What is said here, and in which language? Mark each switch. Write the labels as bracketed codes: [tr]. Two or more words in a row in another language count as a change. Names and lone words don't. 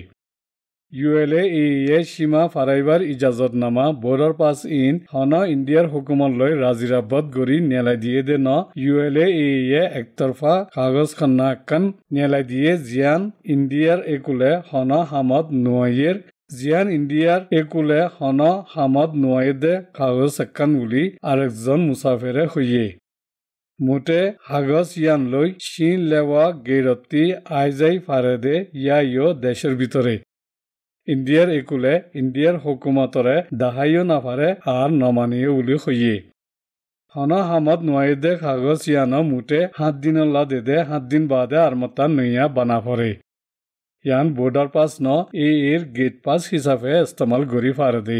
[rhg] ULA সীমা ফারাইবার ইজাজতনামা [en] border pass [rhg] হন ইন্ডিয়ার হুকুমত লৈ রাজিরাবত গড়ি নেলাই দিয়ে দে ULA একতরফা কাগজ খান্না একখান নেলাই দিয়ে জিয়ান ইন্ডিয়ার একুলে হন হামদ নোয়াইয়ের জিয়ান ইন্ডিয়ার একুলে হন হামদ নোয়াইদে কাগজ একখান বুলি আরেকজন মুসাফিরে হইয়ে। মুঠে কাগজ ইয়ান লৈ লেওয়া গেরত্তি আইজাই ফারেদে ইয়াইও দেশের ভিতরে ইন্ডিয়ার একুলে ইন্ডিয়ার হুকুমতরে দাহাইও নাফারে আর নমানিও বুলি হইয়ে। হন হামদ নোয়াইদে কাগজ ইয়ানো মুঠে 7 দিনল্লা দেদে 7 দিন বাদে আর মতা নইয়া বানা পড়ে। ইয়ান [en] border pass gate pass [rhg] হিসাবে ইস্তেমাল গড়ি ফারে দে।